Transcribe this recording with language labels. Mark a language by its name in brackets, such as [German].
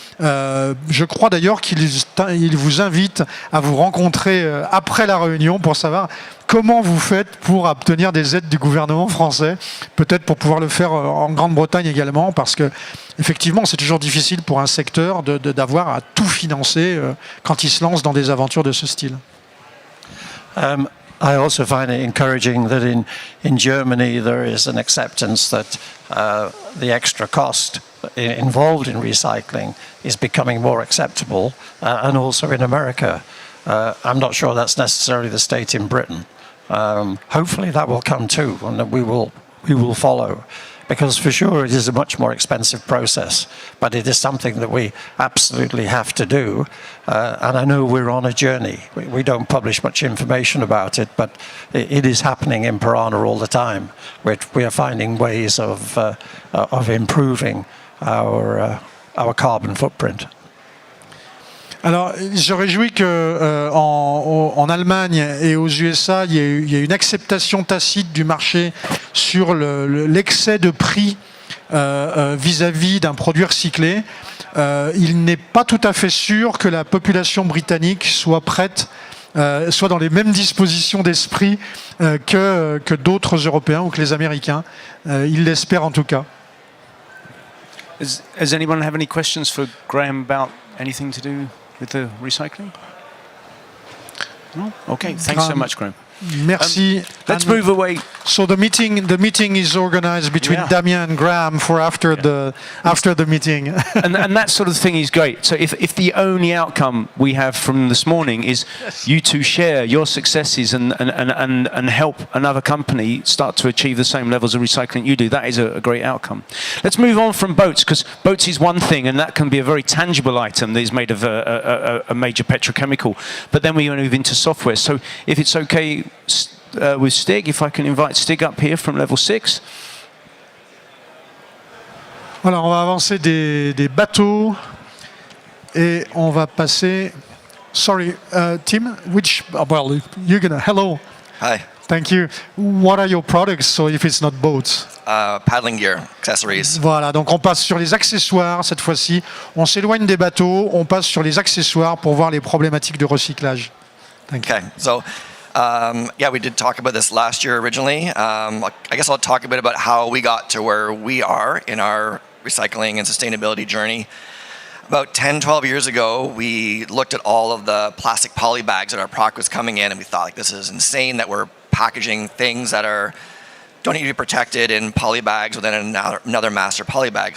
[French] Je crois d'ailleurs qu'il vous invite à vous rencontrer après la réunion pour savoir comment vous faites pour obtenir des aides du gouvernement français, peut-être pour pouvoir le faire en Grande-Bretagne également, parce que effectivement, c'est toujours difficile pour un secteur d'avoir à tout financer quand il se lance dans des aventures de ce style. [English] I also find it encouraging that in Germany there is an acceptance that the extra cost involved in recycling is becoming more acceptable, and also in America. I'm not sure that's necessarily the state in Britain. Hopefully that will come too, and that we will follow. Because for sure it is a much more expensive process, but it is something that we absolutely have to do. And I know we're on a journey. We don't publish much information about it, but it is happening in Piranha all the time. We are finding ways of improving our carbon footprint. [French] Alors, je réjouis que en Allemagne et aux USA, il y a une acceptation tacite du marché sur l'excès de prix vis-à-vis d'un produit recyclé. Il n'est pas tout à fait sûr que la population britannique soit prête, soit dans les mêmes dispositions d'esprit que d'autres Européens ou que les Américains. Ils l'espèrent en tout cas. [English] Does anyone have any questions for Graham about anything to do with the recycling? Okay, thanks so much, Graham. [French] Merci. [English] Let's And move away. So the meeting is organized between Yeah. Damien and Graham for after the meeting. and that sort of thing is great. So if the only outcome we have from this morning is you two share your successes and help another company start to achieve the same levels of recycling you do, that is a great outcome. Let's move on from boats, because boats is one thing, and that can be a very tangible item that is made of a major petrochemical. But then we move into software. So if it's okay with Stig, if I can invite Stig up here from level 6. [French] Voilà, on va avancer des bateaux et on va passer. [English] Sorry, Tim, well, you're gonna. Hello. Hi. Thank you. What are your products? So if it's not boats. Paddling gear, accessories. [French] Voilà, donc on passe sur les accessoires cette fois-ci. On s'éloigne des bateaux, on passe sur les accessoires pour voir les problématiques de recyclage. [English] Thank you. Okay, so yeah, we did talk about this last year originally. I guess I'll talk a bit about how we got to where we are in our recycling and sustainability journey. About 10, 12 years ago, we looked at all of the plastic poly bags that our product was coming in, and we thought, like, this is insane that we're packaging things that don't need to be protected in poly bags within another master poly bag.